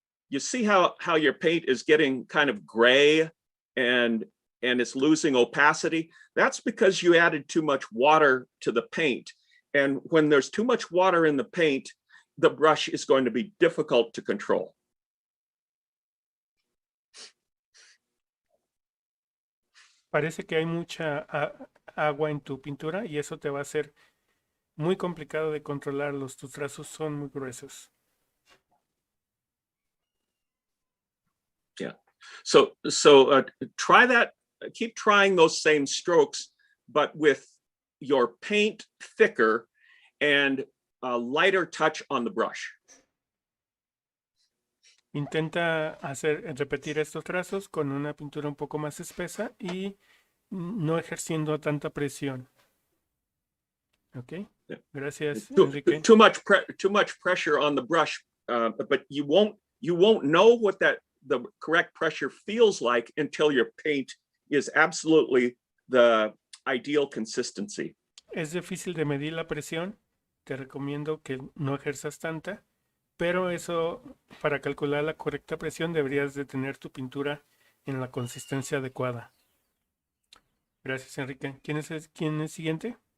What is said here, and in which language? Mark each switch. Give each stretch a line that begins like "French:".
English: You see how your paint is getting kind of gray and it's losing opacity? That's because you added too much water to the paint. And when there's too much water in the paint, the brush is going to be difficult to control.
Spanish: Parece que hay mucha agua en tu pintura y eso te va a hacer muy complicado de controlarlos. Tus trazos son muy gruesos.
English: Yeah. So try that. Keep trying those same strokes, but with your paint thicker and a lighter touch on the brush.
Spanish: Intenta repetir estos trazos con una pintura un poco más espesa y no ejerciendo tanta presión. ¿Ok?
English: Yeah.
Spanish: Gracias,
English: Too, Enrique. too much pressure on the brush, but you won't know what the correct pressure feels like until your paint is absolutely the ideal consistency.
Spanish: Es difícil de medir la presión. Te recomiendo que no ejerzas tanta, pero eso, para calcular la correcta presión, deberías de tener tu pintura en la consistencia adecuada. Gracias, Enrique. ¿Quién es siguiente?